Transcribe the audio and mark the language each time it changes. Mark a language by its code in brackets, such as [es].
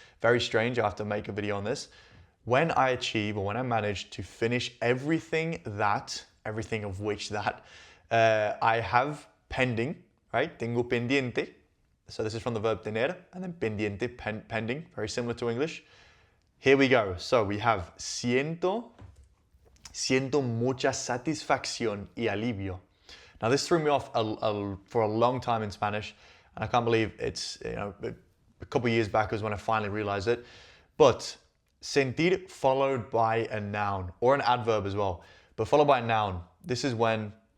[en] Very strange. I'll have to make a video on this. When I achieve, or when I manage to finish everything of which that, I have pending, right? [es] Tengo pendiente. [en] So this is from the verb tener, and then pendiente, pending, very similar to English. Here we go. So we have [es] siento mucha satisfacción y alivio. [en] Now this threw me off for a long time in Spanish, and I can't believe it's, a couple of years back was when I finally realized it. But sentir followed by a noun, or an adverb as well, but followed by a noun. This is when